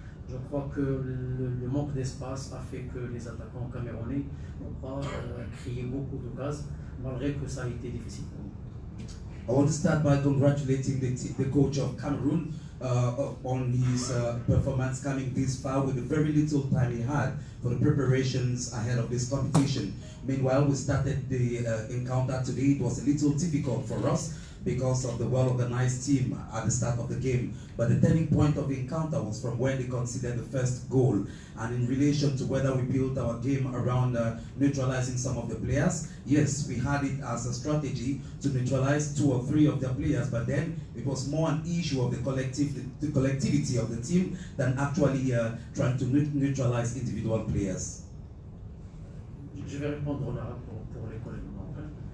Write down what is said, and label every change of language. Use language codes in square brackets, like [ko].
[fr] Je crois que le manque d'espace a fait que les attaquants camerounais n'ont pas créé beaucoup d'occasions, malgré que ça a été difficile. [en] I want to start by congratulating the coach of Cameroon on his performance coming this far with the very little time he had for the preparations ahead of this competition. Meanwhile, we started the encounter today. It was a little difficult for us because of the well-organized team at the start of the game. But the turning point of the encounter was from when they conceded the first goal. And in relation to whether we built our game around neutralizing some of the players, yes, we had it as a strategy to neutralize 2 or 3 of the players, but then it was more an issue of the collectivity of the team than actually trying to neutralize individual players. [fr] Je vais répondre là pour les collègues marocains.